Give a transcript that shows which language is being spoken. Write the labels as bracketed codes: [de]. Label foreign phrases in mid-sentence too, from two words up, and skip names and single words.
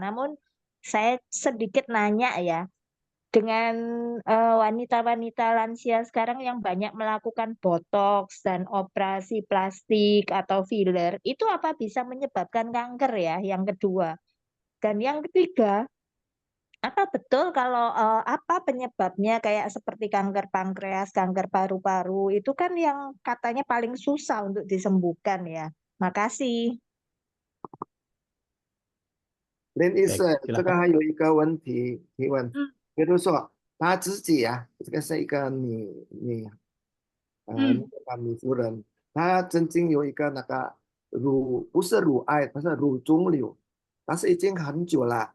[id] Namun saya sedikit nanya ya, dengan wanita-wanita lansia sekarang yang banyak melakukan botox dan operasi plastik atau filler, itu apa bisa menyebabkan kanker ya? Yang kedua. Dan yang ketiga, apa betul kalau apa penyebabnya kayak seperti kanker pankreas, kanker paru-paru, itu kan yang katanya paling susah untuk disembuhkan ya. Makasih. [zh] 林医师，对这个还有一个问题提问，嗯比如说她自己啊，这个是一个女夫人，她曾经有一个那个不是乳癌，它是乳肿瘤，但是已经很久了。